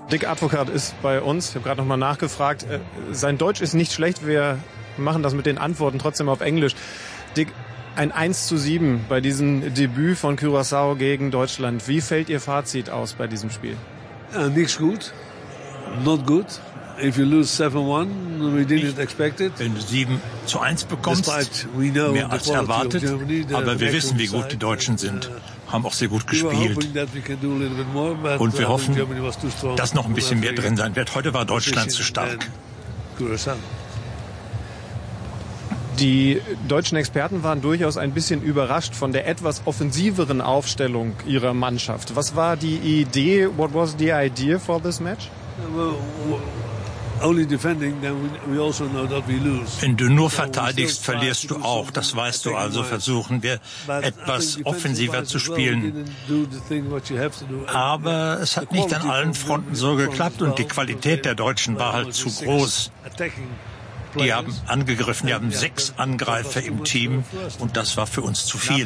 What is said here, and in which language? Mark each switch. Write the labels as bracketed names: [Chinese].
[German] Dick Advocaat ist bei uns. Ich habe gerade nochmal nachgefragt. Sein Deutsch ist nicht schlecht. Wir machen das mit den Antworten trotzdem auf Englisch. Dick, ein 1:7 bei diesem Debüt von Curaçao gegen Deutschland. Wie fällt Ihr Fazit aus bei diesem Spiel? Nichts gut. [English] Not good. If you lose 7-1, we didn't expect it. [German] Wenn du 7:1 bekommst, mehr als erwartet, aber wir wissen, wie gut die Deutschen sind, haben auch sehr gut gespielt. Und wir hoffen, dass noch ein bisschen mehr drin sein wird. Heute war Deutschland zu stark. Die deutschen Experten waren durchaus ein bisschen überrascht von der etwas offensiveren Aufstellung ihrer Mannschaft. Was war die Idee? [English] What was the idea for this match? Only defending, then we also know that we lose. [German] Wenn du nur verteidigst, verlierst du auch. Das weißt du. Also versuchen wir, etwas offensiver zu spielen. Aber es hat nicht an allen Fronten so geklappt und die Qualität der Deutschen war halt zu groß. Die haben angegriffen, die haben 6 Angreifer im Team und das war für uns zu viel.